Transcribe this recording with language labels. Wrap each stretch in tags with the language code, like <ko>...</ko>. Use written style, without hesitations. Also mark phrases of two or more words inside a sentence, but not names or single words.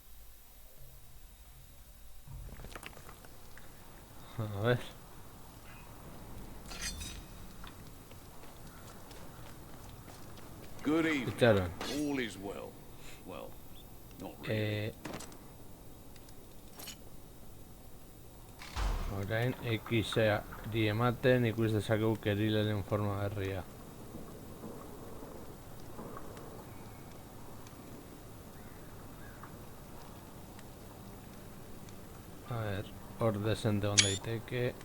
<es>A ver.</es> <en>Good evening.</en> <eu>Itxaron.</eu> <en>All is well. Well, not really.</en> <eu>Orain X-ari ematen ikus dezakegu Kerileren forma berria.</eu> <es>A ver,</es> <eu>hor desente egon daiteke.</eu>